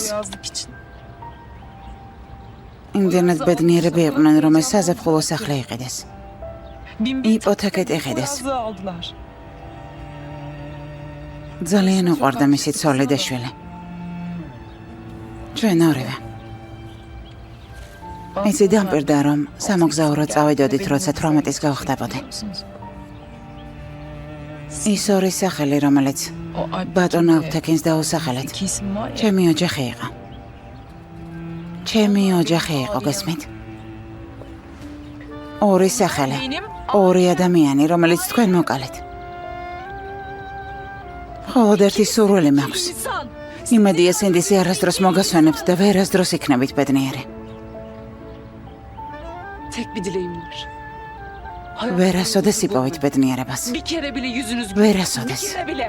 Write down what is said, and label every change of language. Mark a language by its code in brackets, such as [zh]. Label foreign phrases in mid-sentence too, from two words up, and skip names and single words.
[tr] Yazlık için. [ka] იმდენად ბედნიერები იყვნენ, რომ ეს საზაფხულო სახლი იყიდეს. 1000 იპოთეკეთ იყიდეს. [tr] yazı aldılar. [ka] ძალიან უყვარდა მისი ცოლი და შვილი. ჩვენ ორივე. იცი დამპირდა, რომ სამოგზაურო წავიდოდით, როცა 18-ის გავხდებოდი. ის ორი სახელი, რომელიც [tr] O Alp [ka] ბატონ ალფთეკინს დაუსახელეთ. [tr] iki isim var ya. [ka] ჩემი ოჯახი იყო. ჩემი ოჯახი იყო, გესმით? ორი სახელი, [tr] Benim [ka] ორი ადამიანი, რომელიც თქვენ მოკალეთ. მხოლოდ ერთი სურვილი მაქვს. [tr] insan. [ka] იმედია სინდისი არასდროს მოგასვენებთ და ვერასდროს იქნებით ბედნიერი. [tr] Tek bir dileğim var. [ka] ვერასოდეს იპოვით ბედნიერებას. [tr] Bir kere bile yüzünüz [ka] ვერასოდეს. [tr] Bir kere bile.